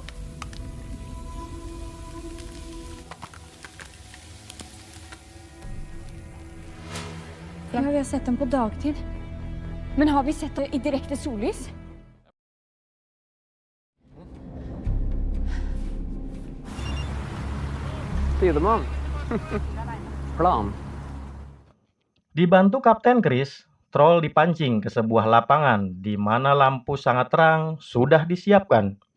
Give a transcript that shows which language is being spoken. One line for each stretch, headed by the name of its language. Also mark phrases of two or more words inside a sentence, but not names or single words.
Norwegian: Ja, vi har sett dem på dagtid. Men har vi sett det i direkte sollys? Tidemann. Plan.
Indonesian: Dibantu Kapten Chris, troll dipancing ke sebuah lapangan di mana lampu sangat terang sudah disiapkan.